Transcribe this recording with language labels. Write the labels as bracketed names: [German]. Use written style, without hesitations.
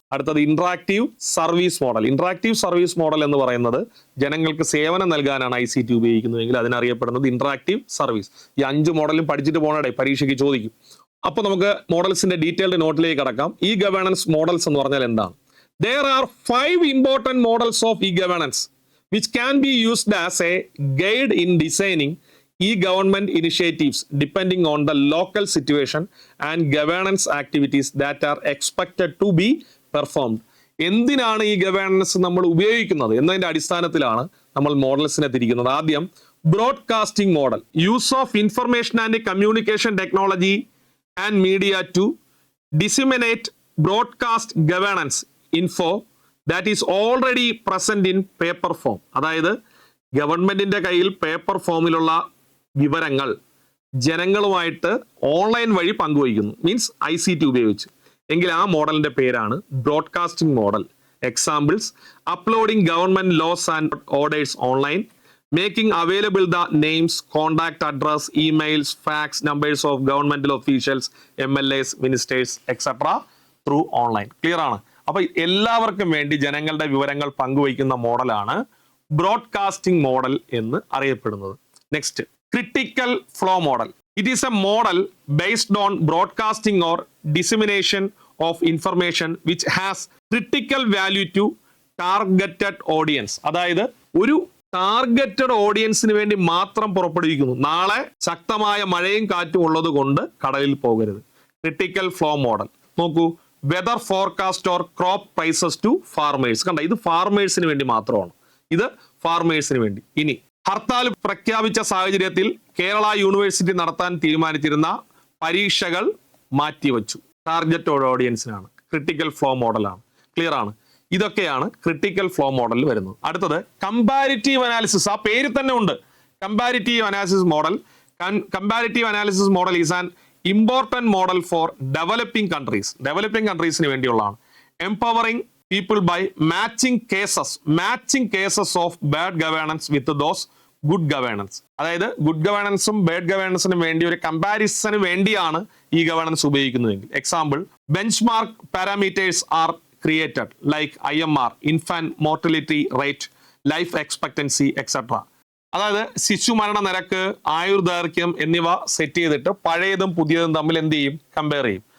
[Malayalam] അടുത്തത് interactive service model. Interactive service model എന്ന് പറയുന്നത് ജനങ്ങൾക്ക് സേവനം നൽകാനാണ് ICT ഉപയോഗിക്കുന്നതെങ്കിൽ അതിനറിയപ്പെടുന്നത് ഇന്ററാക്റ്റീവ് സർവീസ്. ഈ 5 മോഡലും പഠിച്ചിട്ട് പോകണേ, പരീക്ഷയ്ക്ക് ചോദിക്കും. അപ്പൊ നമുക്ക് മോഡൽസിന്റെ ഡീറ്റെയിൽഡ് നോട്ടിലേക്ക് കടക്കാം. ഇ ഗവേണൻസ് മോഡൽസ് എന്ന് പറഞ്ഞാൽ എന്താണ്? [English] There are 5 important models of e-governance which can be used as a guide in designing e-government initiatives depending on the local situation and governance activities that are expected to be performed. [Malayalam] എന്തിനാണ് ഈ governance നമ്മൾ ഉപയോഗിക്കുന്നത് എന്നതിന്റെ അടിസ്ഥാനത്തിലാണ് നമ്മൾ മോഡൽസിനെ തിരിക്കുന്നത്. [English] ആദ്യം broadcasting model. Use of information and communication technology and media to disseminate broadcast governance info that is already present in paper form. [Malayalam] അതായത് ഗവൺമെന്റിന്റെ കയ്യിൽ പേപ്പർ ഫോമിലുള്ള വിവരങ്ങൾ ജനങ്ങളുമായിട്ട് ഓൺലൈൻ വഴി പങ്കുവയ്ക്കുന്നു, മീൻസ് ICT ഉപയോഗിച്ച്. എങ്കിൽ ആ മോഡലിന്റെ പേരാണ് [English] Broadcasting model. Examples: uploading government laws and orders online, making available the names, contact address, emails, fax numbers of governmental officials, MLAs, ministers etcetera through online. [Malayalam] Clear ആണ്? അപ്പൊ എല്ലാവർക്കും വേണ്ടി ജനങ്ങളുടെ വിവരങ്ങൾ പങ്കുവയ്ക്കുന്ന മോഡലാണ് ബ്രോഡ്കാസ്റ്റിംഗ് മോഡൽ എന്ന് അറിയപ്പെടുന്നത്. Next, critical flow model. [English] It is a model based on broadcasting or dissemination of information which has critical value to targeted audience. [Malayalam] അതായത് ഒരു ടാർഗറ്റഡ് ഓഡിയൻസിന് വേണ്ടി മാത്രം പുറപ്പെടുവിക്കുന്നു. നാളെ ശക്തമായ മഴയും കാറ്റും ഉള്ളത് കൊണ്ട് കടലിൽ പോകരുത്. [English] critical flow model [Malayalam] നോക്കൂ. [English] Weather forecast or crop prices to farmers. [Malayalam] കണ്ട, ഇത് ഫാർമേഴ്സിന് വേണ്ടി മാത്രമാണ്. ഇത് ഫാർമേഴ്സിന് വേണ്ടി. ഇനി ഹർത്താൽ പ്രഖ്യാപിച്ച സാഹചര്യത്തിൽ കേരള യൂണിവേഴ്സിറ്റി നടത്താൻ തീരുമാനിച്ചിരുന്ന പരീക്ഷകൾ മാറ്റിവെച്ചു. ടാർഗറ്റഡ് ഓഡിയൻസിനാണ്. ക്രിട്ടിക്കൽ ഫ്ലോ മോഡലാണ്. ക്ലിയർ ആണ്? ഇതൊക്കെയാണ് ക്രിട്ടിക്കൽ ഫ്ലോ മോഡലിൽ വരുന്നത്. അടുത്തത് കമ്പാരിറ്റീവ് അനാലിസിസ്. ആ പേര് തന്നെ ഉണ്ട്, [English] Comparative analysis model. Comparative analysis model is an important model for developing countries. [Malayalam] Developing കൺട്രീസിന് വേണ്ടിയുള്ളതാണ്. [English] Empowering people by matching cases of bad governance with those good governance. [Malayalam] അതായത് ഗുഡ് ഗവേണൻസും ബാഡ് ഗവേണൻസിനും വേണ്ടി ഒരു കമ്പാരിസന് വേണ്ടിയാണ് ഈ ഗവേണൻസ് ഉപയോഗിക്കുന്നതെങ്കിൽ. [English] Example: benchmark parameters are created like IMR, infant mortality rate, life expectancy etcetera. [Malayalam] അതായത് ശിശു മരണ നിരക്ക്, ആയുർദൈർഘ്യം എന്നിവ സെറ്റ് ചെയ്തിട്ട് പഴയതും പുതിയതും തമ്മിൽ എന്ത് ചെയ്യും? കമ്പയർ ചെയ്യും.